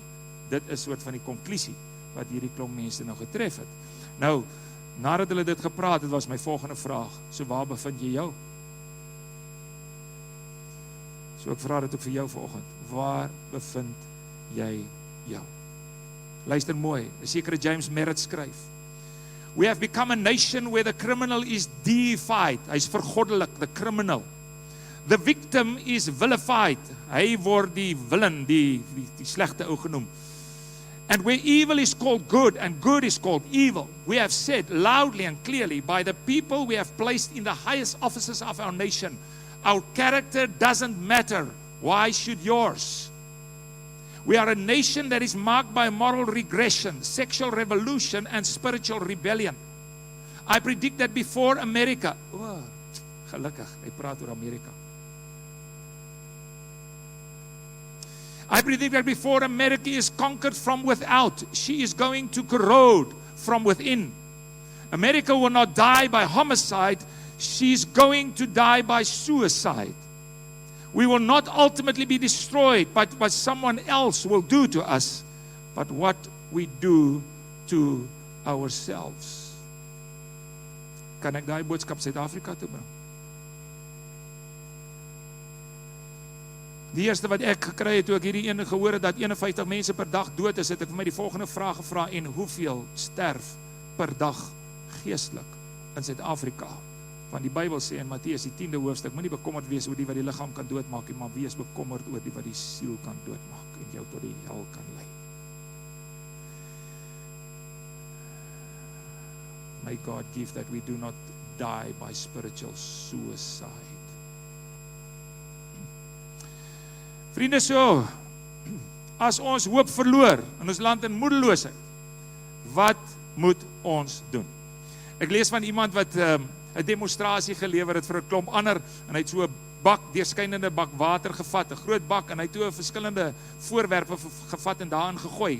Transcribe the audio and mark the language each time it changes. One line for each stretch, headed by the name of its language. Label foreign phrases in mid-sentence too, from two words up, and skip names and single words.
Afrikaans: Dit is soort van die konklusie wat hierdie klomp mense nou getref het. Nou, nadat hulle dit gepraat het, was my volgende vraag, so waar bevind jy jou? So ek vra dit ook vir jou vanoggend, waar bevind jy jou? Luister mooi, 'n sekere James Merritt skryf,
English: we have become a nation where the criminal is deified,
Afrikaans: hy is vergoddelik,
English: the criminal. The victim is vilified,
Afrikaans: hy word die villain, die slegte ou genoem.
English: And where evil is called good and good is called evil, we have said loudly and clearly by the people we have placed in the highest offices of our nation, our character doesn't matter, why should yours? We are a nation that is marked by moral regression, sexual revolution and spiritual rebellion. I predict that before America,
Afrikaans: gelukkig, hy praat oor Amerika.
English: I predict that before America is conquered from without, she is going to corrode from within. America will not die by homicide, she is going to die by suicide. We will not ultimately be destroyed by what someone else will do to us, but what we do to ourselves.
Afrikaans: Kan ek daai boodskap Suid-Afrika toe bring? Die eerste wat ek gekry het toe ek hierdie ene gehoor het dat 51 mense per dag dood is, het ek vir my die volgende vraag gevra, en hoeveel sterf per dag geestelik in Suid-Afrika? Want die Bybel sê in Matteus die 10de hoofstuk, moenie bekommerd wees oor die wat die liggaam kan doodmaak, maar wees bekommerd oor die wat die siel kan doodmaak en jou tot die hel kan lei.
English: May God give that we do not die by spiritual suicide.
Afrikaans: Vriende, so, as ons hoop verloor en ons land in moedeloosheid, wat moet ons doen? Ek lees van iemand wat 'n demonstrasie gelewer het vir 'n klomp ander, en hy het so 'n bak, deurskynende bak water gevat, 'n groot bak, en hy het toe verskillende voorwerpe gevat en daarin gegooi.